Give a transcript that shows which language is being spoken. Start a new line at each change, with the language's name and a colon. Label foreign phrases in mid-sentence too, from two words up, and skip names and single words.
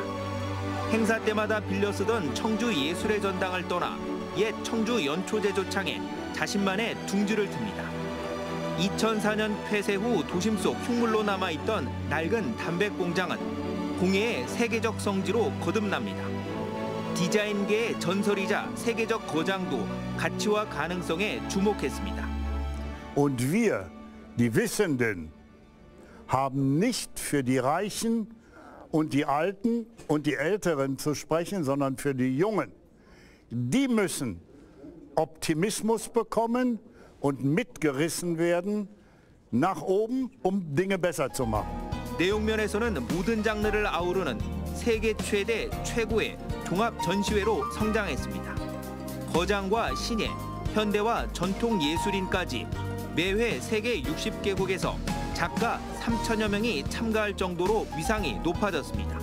Korean: 행사 때마다 빌려 쓰던 청주 예술의 전당을 떠나 옛 청주 연초제조창에 자신만의 둥지를 틉니다. 2004년 폐쇄 후 도심 속 흉물로 남아있던 낡은 담배 공장은 공예의 세계적 성지로 거듭납니다. 디자인계의 전설이자 세계적 거장도 가치와 가능성에 주목했습니다.
German: Und wir, die Wissenden, haben nicht für die Reichen und die Alten und die Älteren zu sprechen, sondern für die Jungen. Die müssen Optimismus bekommen und mitgerissen werden nach oben, Dinge besser zu machen.
Korean: 내용면에서는 모든 장르를 아우르는 세계 최대 최고의 종합 전시회로 성장했습니다. 거장과 신예, 현대와 전통 예술인까지 매회 세계 60개국에서 작가 3천여 명이 참가할 정도로 위상이 높아졌습니다.